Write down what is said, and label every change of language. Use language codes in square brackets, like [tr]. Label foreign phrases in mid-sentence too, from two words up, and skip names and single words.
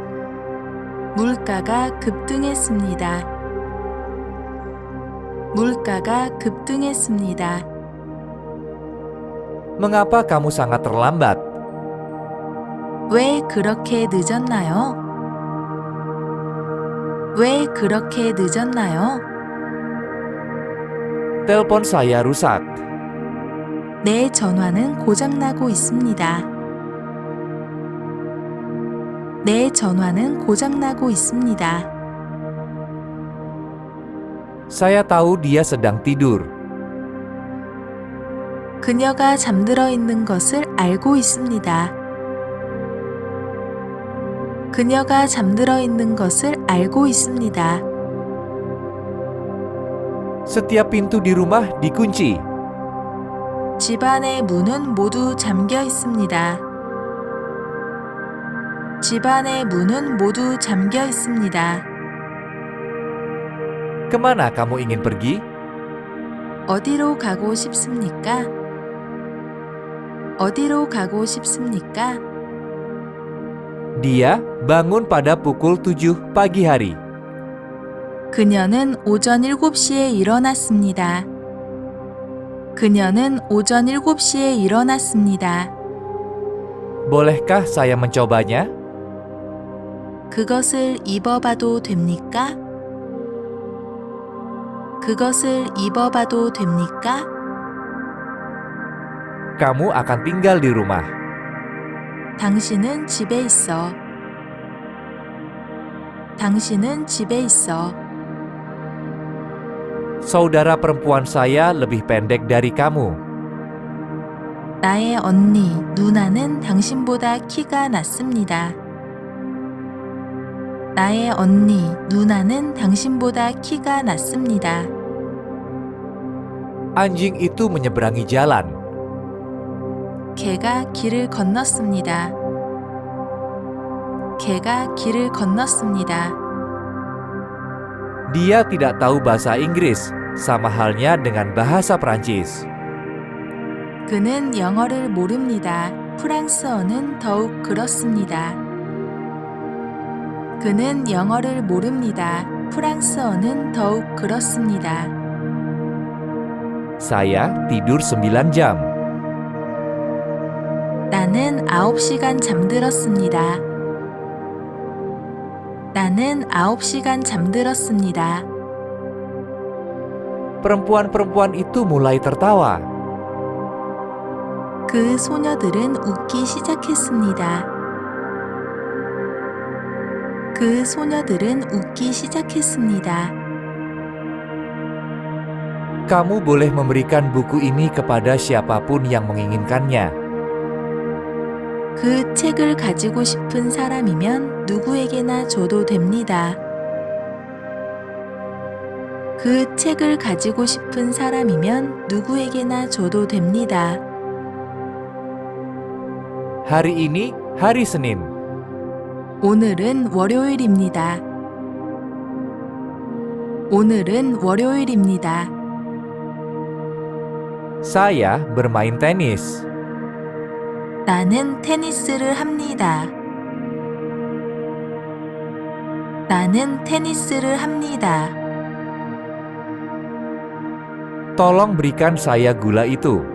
[ko] 물가가 급등했습니다. 물가가 급등했습니다. [id] Mengapa kamu sangat terlambat? [ko] 왜 그렇게 늦었나요? 왜 그렇게 늦었나요? [id] Telepon saya rusak. [ko] 내 전화는 고장나고 있습니다. 내 전화는 고장나고 있습니다. [id] Saya tahu dia sedang tidur. [ko] 그녀가 잠들어 있는 것을 알고 있습니다. 그녀가 잠들어 있는 것을 알고 있습니다. [id] Setiap pintu di rumah dikunci. [ko] 집안의 문은 모두 잠겨 있습니다. 집안의 문은 모두 잠겨 있습니다. [id] Kemana kamu ingin pergi? [ko] 어디로 가고 싶습니까? 어디로 가고 싶습니까? [id] Dia bangun pada pukul 7 pagi hari. [ko] 그녀는 오전 7시에 일어났습니다. 그녀는 오전 7시에 일어났습니다. [id] Bolehkah saya mencobanya? [ko] 그것을 입어봐도 됩니까? 그것을 입어봐도 됩니까? [id] Kamu akan tinggal di rumah. [ko] 당신은 집에 있어. 당신은 집에 있어. [id] Saudara perempuan saya lebih pendek dari kamu. [ko] 나의 언니, 누나는 당신보다 키가 낮습니다. 나의 언니, 누나는 당신보다 키가 낮습니다. [id] Anjing itu menyeberangi jalan. [ko] 개가 길을 건넜습니다. 개가 길을 건넜습니다. [id] Dia tidak tahu bahasa Inggris, sama halnya dengan bahasa Prancis. [ko] 그는 영어를 모릅니다. 프랑스어는 더욱 그렇습니다. 그는 영어를 모릅니다. 프랑스어는 더욱 그렇습니다. [id] Saya tidur 9 jam. [ko] 나는 9시간 잠들었습니다. 나는 9시간 잠들었습니다. [id] Perempuan-perempuan itu mulai tertawa. [ko] 그 소녀들은 웃기 시작했습니다. 그 소녀들은 웃기 시작했습니다. [id] Kamu boleh memberikan buku ini kepada siapapun yang menginginkannya. [ko] 그 책을 가지고 싶은 사람이면 누구에게나 줘도 됩니다. 그 책을 가지고 싶은 사람이면 누구에게나 줘도 됩니다. [id] Hari ini hari Senin. [ko] 오늘은 월요일입니다. 오늘은 월요일입니다. [id] Saya bermain tenis. [ko] 나는 테니스를 합니다. 나는 테니스를 합니다. [id] Tolong berikan saya gula itu.